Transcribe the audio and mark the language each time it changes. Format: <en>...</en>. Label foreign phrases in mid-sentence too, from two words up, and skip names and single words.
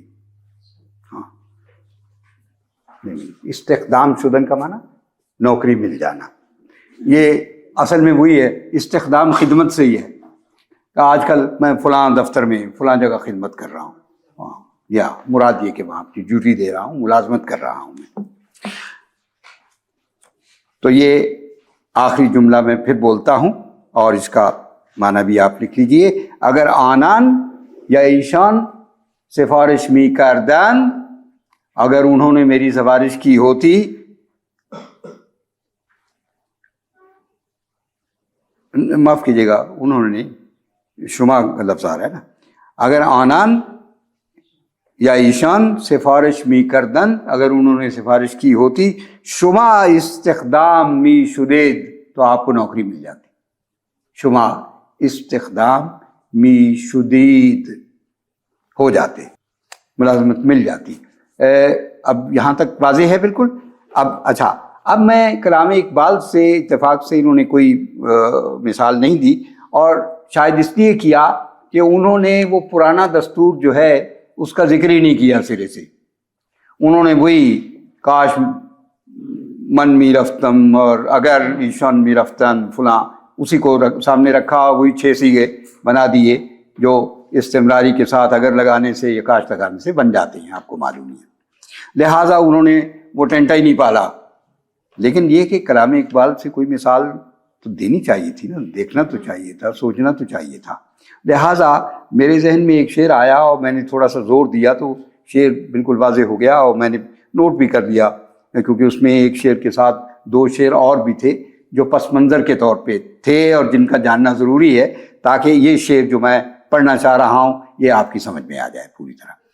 <ur>ہاں</ur> <fa>استخدام شدن</fa> <ur>کا معنی نوکری مل جانا، یہ اصل میں وہی ہے، استخدام خدمت سے ہی ہے کہ آج کل میں فلاں دفتر میں فلاں جگہ خدمت کر رہا ہوں، یا مراد یہ کہ وہاں کی ڈیوٹی دے رہا ہوں، ملازمت کر رہا ہوں میں۔ تو یہ آخری جملہ میں پھر بولتا ہوں اور اس کا معنی بھی آپ لکھ لیجئے،</ur> <fa>اگر آنان یا ایشان سفارش می کردند،</fa> <ur>اگر انہوں نے میری سفارش کی ہوتی، معاف کیجیے گا انہوں نے، شما کا لفظ آ رہا ہے نا،</ur> <fa>اگر آنان یا ایشان سفارش می کردن،</fa> <ur>اگر انہوں نے سفارش کی ہوتی،</ur> <fa>شما استخدام می شدید،</fa> <ur>تو آپ کو نوکری مل جاتی،</ur> <fa>شما استخدام می شدید</fa> <ur>ہو جاتے، ملازمت مل جاتی۔ اب یہاں تک واضح ہے بالکل؟ اب اچھا، اب میں کلام اقبال سے اتفاق سے انہوں نے کوئی مثال نہیں دی، اور شاید اس لیے کیا کہ انہوں نے وہ پرانا دستور جو ہے اس کا ذکر ہی نہیں کیا سرے سے، انہوں نے وہی</ur> <fa>کاش من می رفتم</fa> <ur>اور</ur> <fa>اگر ایشان می رفتن</fa> <ur>فلاں اسی کو سامنے رکھا، وہی 6 صیغے بنا دیے جو استمراری کے ساتھ اگر لگانے سے یا کاش لگانے سے بن جاتے ہیں، آپ کو معلوم ہے، لہٰذا انہوں نے وہ ٹینٹا ہی نہیں پالا۔ لیکن یہ کہ کلام اقبال سے کوئی مثال تو دینی چاہیے تھی نا، دیکھنا تو چاہیے تھا، سوچنا تو چاہیے تھا، لہٰذا میرے ذہن میں ایک شعر آیا اور میں نے تھوڑا سا زور دیا تو شعر بالکل واضح ہو گیا، اور میں نے نوٹ بھی کر لیا کیونکہ اس میں ایک شعر کے ساتھ 2 شعر اور بھی تھے جو پس منظر کے طور پہ تھے اور جن کا جاننا ضروری ہے تاکہ یہ شعر جو میں پڑھنا چاہ رہا ہوں یہ آپ کی سمجھ میں آ جائے پوری طرح۔</ur>